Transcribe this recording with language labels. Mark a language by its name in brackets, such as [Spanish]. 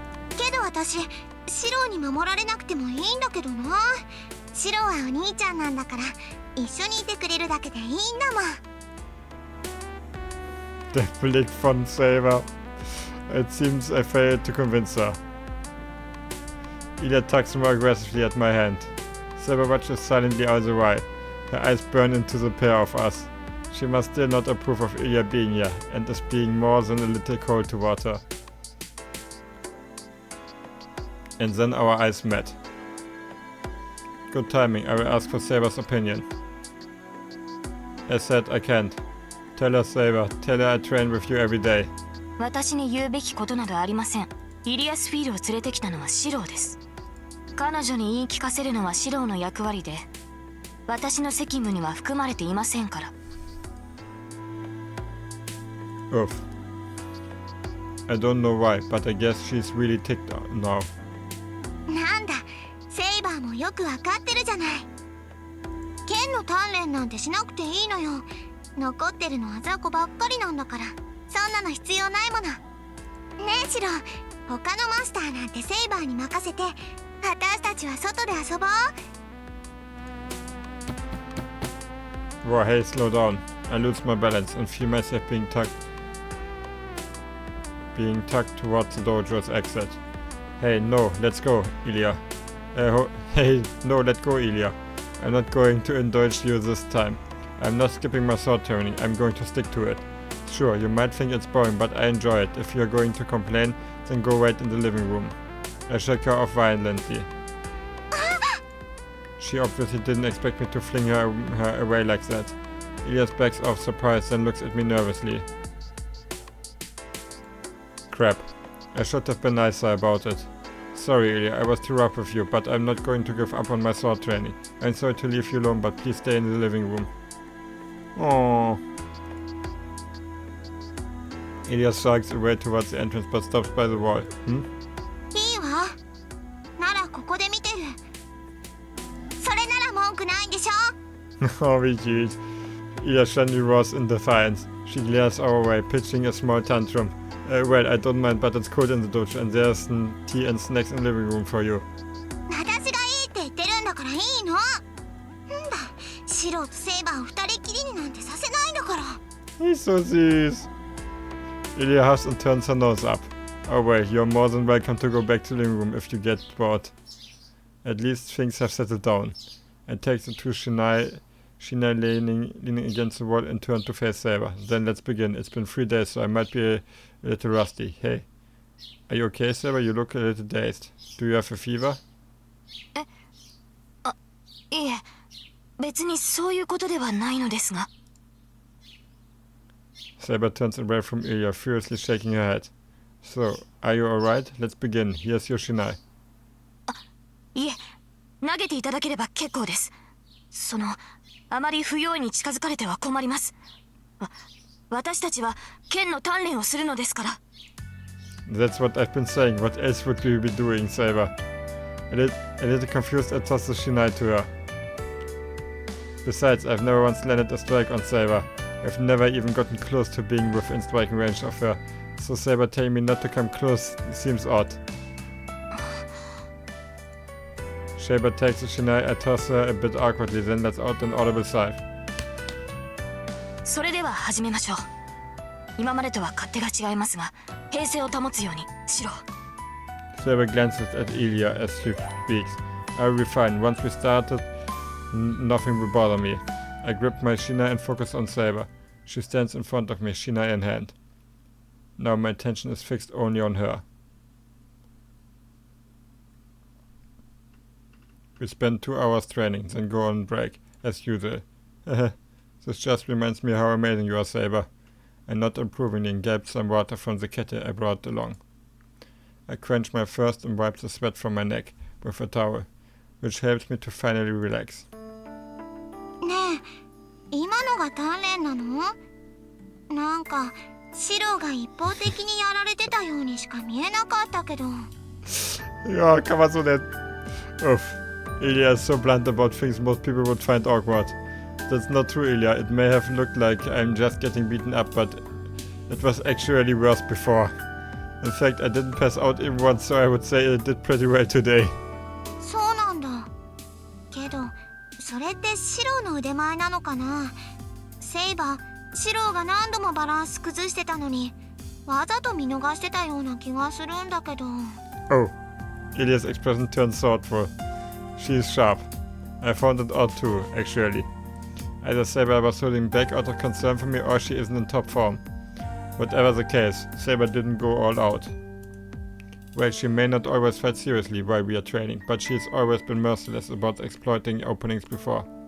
[Japanese] けど私、シロに守られなくてもいいんだけどな。シロはお兄ちゃんなんだから、一緒にいてくれるだけでいいんだもん。 [German] Der Blick von Saber. [English] It seems I failed to convince her. Ilya tugs more aggressively at my hand. Saber watches silently all the while. Her eyes burn into the pair of us. She must still not approve of Ilya being here, and is being more than a little cold toward her. And then our eyes met. Good timing, I will ask for Saber's opinion. As said, I can't. Tell her, Saber. Tell her I train with you every day. [Japanese] 私に言うべきことなどありません。イリアスフィールを連れてきたのはシローです。彼女に言い聞かせるのはシローの役割で、私の責務には含まれていませんから。 Oof. [English] I don't know why, but I guess she's really ticked now. [Japanese] なんだ、セイバーもよくわかってるじゃない。剣の鍛錬なんてしなくていいのよ。残ってるのは雑魚ばっかりなんだから、そんなの必要ないもの。ねえシロ、他のマスターなんてセイバーに任せて、私たちは外で遊ぼう。 [English] Whoa, hey, slow down. I lose my balance and feel myself being tugged towards the dojo's exit. Hey, no, let's go, Ilya. Hey, no, let go, Ilya. I'm not going to indulge you this time. I'm not skipping my sword training, I'm going to stick to it. Sure, you might think it's boring, but I enjoy it. If you're going to complain, then go wait in the living room. I shake her off violently. She obviously didn't expect me to fling her away like that. Ilya backs off surprised, then looks at me nervously. Crap. I should have been nicer about it. Sorry, Ilya, I was too rough with you, but I'm not going to give up on my sword training. I'm sorry to leave you alone, but please stay in the living room. Aww. Ilya strides away towards the entrance, but stops by the wall. [Japanese] いいわ。ならここで見てる。それなら文句ないんでしょ。 [German] Oh, wie cute. [English] Ilya suddenly roars in defiance. She glares our way, pitching a small tantrum. Well, I don't mind, but it's cold in the dojo, and there's tea and snacks in the living room for you. [Japanese] 私がいいって言ってるんだからいいの。なんだ、シロとセイバーを二人きりになんてさせないんだから。 [English] He's so [German] süß. [English] Ilya huffs and turns her nose up. Oh well, you're more than welcome to go back to the living room if you get bored. At least things have settled down. I take the two Shinai leaning against the wall and turn to face Saber. Then let's begin. It's been 3 days, so I might be a little rusty. Hey. Are you okay, Saber? You look a little dazed. Do you have a fever? [Japanese] いえ、別にそういうことではないのですが。 [English] Saber turns away from Ilya, furiously shaking her head. So, are you alright? Let's begin. Here's your Shinai. [Japanese] いえ、投げていただければ結構です。あまり不用意に近づかれては困ります。私たちは剣の鍛錬をするのですから。 [English] That's what I've been saying. What else would you be doing, Saber? A little confused, I toss the Shinai to her. Besides, I've never once landed a strike on Saber. I've never even gotten close to being within striking range of her. So Saber telling me not to come close seems odd. Saber takes the Shinai, I toss her a bit awkwardly, then lets out an audible sigh. [Japanese] それでは始めましょう。今までとは勝手が違いますが、平静を保つようにしろ。 [English] Saber glances at Ilya as she speaks. I will be fine. Once we started, Nothing will bother me. I grip my Shina and focus on Saber. She stands in front of me, Shina in hand. Now my attention is fixed only on her. We spend 2 hours training, then go on break, as usual. This just reminds me how amazing you are, Saber. I'm not approvingly and gulped some water from the kettle I brought along. I quench my thirst and wipe the sweat from my neck with a towel, which helps me to finally relax. [Japanese] ねえ、今のが鍛錬なの？なんかシロが一方的にやられてたようにしか見えなかったけど。 [German] Ja, kann man so nennen. Uff. [English] Ilya is so blunt about things most people would find awkward. That's not true, Ilya. It may have looked like I'm just getting beaten up, but it was actually worse before. In fact, I didn't pass out even once, so I would say I did pretty well today. [Japanese] そうなんだ。けど、それってシロの腕前なのかな？セイバー、シロが何度もバランス崩してたのに、わざと見逃してたような気がするんだけど。 Oh. [English] Ilya's expression turned thoughtful. She is sharp. I found it odd too, actually. Either Saber was holding back out of concern for me or she isn't in top form. Whatever the case, Saber didn't go all out. Well, she may not always fight seriously while we are training, but she has always been merciless about exploiting openings before.